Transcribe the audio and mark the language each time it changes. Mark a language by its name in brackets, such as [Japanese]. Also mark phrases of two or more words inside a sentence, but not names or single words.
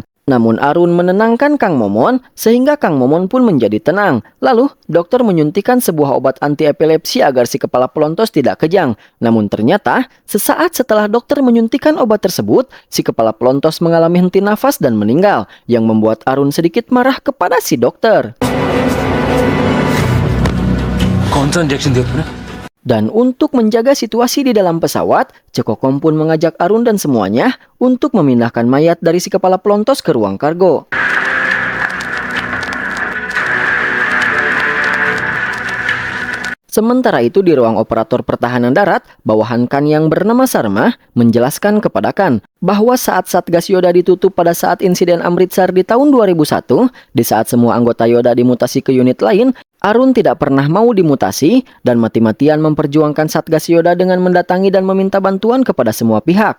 [Indonesian] Namun Arun menenangkan Kang Momon sehingga Kang Momon pun menjadi tenang. Lalu dokter menyuntikkan sebuah obat anti epilepsi agar si kepala pelontos tidak kejang. Namun ternyata sesaat setelah dokter menyuntikkan obat tersebut, si kepala pelontos mengalami henti nafas dan meninggal, yang membuat Arun sedikit marah kepada si dokter. [Hindi] कौन सा इंजेक्शन दिया तूने? [Indonesian] Dan untuk menjaga situasi di dalam pesawat, Cekokom pun mengajak Arun dan semuanya untuk memindahkan mayat dari si kepala pelontos ke ruang kargo. Sementara itu di ruang operator pertahanan darat, bawahan Kan yang bernama Sarma menjelaskan kepada Kan bahwa saat Satgas Yoda ditutup pada saat insiden Amritsar di tahun 2001, di saat semua anggota Yoda dimutasi ke unit lain, Arun tidak pernah mau dimutasi dan mati-matian memperjuangkan Satgas Yoda dengan mendatangi dan meminta bantuan kepada semua pihak.